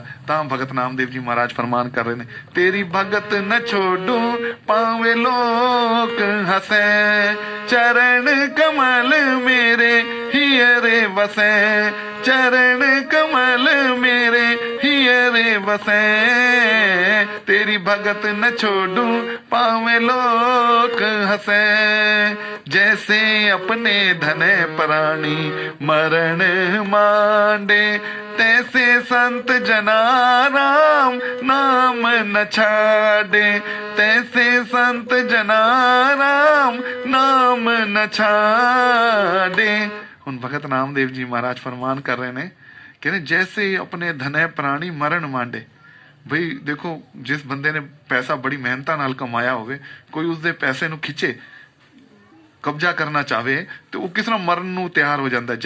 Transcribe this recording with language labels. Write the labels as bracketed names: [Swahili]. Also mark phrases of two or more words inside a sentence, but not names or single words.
[Punjabi] ਤਾਂ ਭਗਤ ਨਾਮਦੇਵ ਜੀ ਮਹਾਰਾਜ ਫਰਮਾਨ ਕਰ ਰਹੇ ਨੇ, ਤੇਰੀ ਭਗਤ ਨ ਛੋਡੂ ਭਾਵੇਂ ਲੋਕ ਹੱਸੇ, ਚਰਨ ਕਮਲ ਮੇਰੇ ਹੀਰੇ ਵਸੈ, ਚਰਨ ਕਮਲ ਮੇਰੇ ਹੀਰੇ ਵਸੈ, ਤੇਰੀ ਭਗਤ ਨ ਛੋਡੂ ਭਾਵੇਂ ਲੋਕ ਹੱਸੇ, [Braj] जैसे अपने धने प्राणी मरण मांडे, तैसे संत जना राम नाम न छाड़े, तैसे संत जना राम नाम न छाड़े। [Punjabi] ਹੁਣ ਭਗਤ ਨਾਮਦੇਵ ਜੀ ਮਹਾਰਾਜ ਫਰਮਾਨ ਕਰ ਰਹੇ ਨੇ, ਕਹਿੰਦੇ ਜੈਸੇ ਆਪਣੇ ਧਨੇ ਪ੍ਰਾਣੀ ਮਰਨ ਮਾਂਡੇ। ਬਈ ਦੇਖੋ ਜਿਸ ਬੰਦੇ ਨੇ ਪੈਸਾ ਬੜੀ ਮਿਹਨਤਾਂ ਨਾਲ ਕਮਾਇਆ ਹੋਵੇ, ਕੋਈ ਉਸਦੇ ਪੈਸੇ ਨੂੰ ਖਿੱਚੇ, ਕਬਜ਼ਾ ਕਰਨਾ ਚਾਹਵੇ, ਤੇ ਉਹ ਕਿਸ ਤਰ੍ਹਾਂ ਮਰਨ ਨੂੰ ਤਿਆਰ ਹੋ ਜਾਂਦਾ।